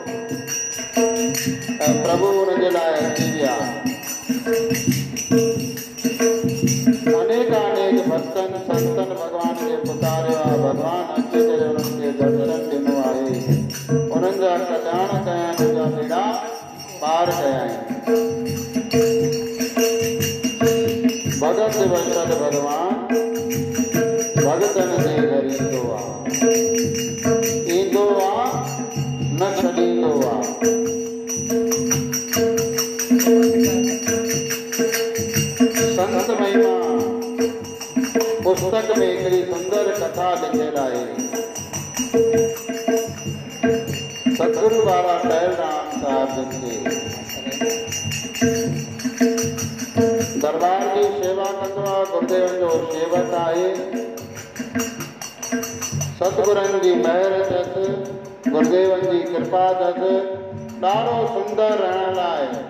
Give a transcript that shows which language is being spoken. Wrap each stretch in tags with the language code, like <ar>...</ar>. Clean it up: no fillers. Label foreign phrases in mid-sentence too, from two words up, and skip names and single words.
<sd>ऐं प्रभु हुनजे लाइ अची विया अनेक अनेक भक्तनि संतनि भगवान खे पुकारियो आहे भगवान अची करे हुननि खे दर्शन ॾिनो आहे उन्हनि जा कल्याण कया आहिनि उनजा बेड़ा पार कया आहिनि भगत वचन भगवान भगतन जे घर ईंदो आहे न छॾींदो आहे संत महिमा पुस्तक में हिकिड़ी सुंदर कथा लिखियल आहे सतगुरु बाबा टहलराम साहिब खे दरबार जी सेवा कंदो आहे गुरुदेवन जो सेवक आहे सतगुरनि जी महर अथसि गुरुदेवन जी कृपा अथसि ॾाढो सुंदर रहण लाइ</sd>